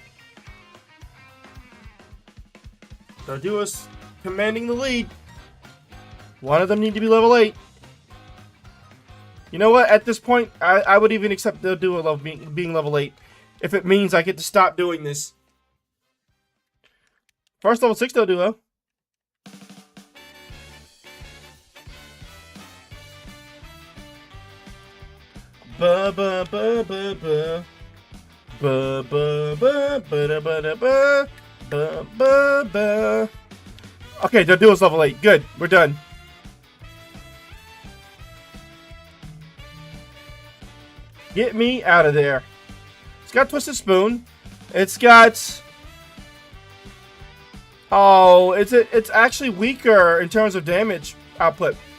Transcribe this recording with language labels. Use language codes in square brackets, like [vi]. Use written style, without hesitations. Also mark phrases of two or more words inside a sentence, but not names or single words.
[en] Doduo's commanding the lead. One of them need to be level 8. You know what? At this point, I would even accept Doduo being level 8 if it means I get to stop doing this. First level 6 Doduo. Ba ba ba ba ba ba ba ba ba ba ba ba ba ba. Okay, Doduo's level 8. Good, we're done. Get me out of there. It's got Twisted Spoon. It's got... Oh, it's actually weaker in terms of damage output.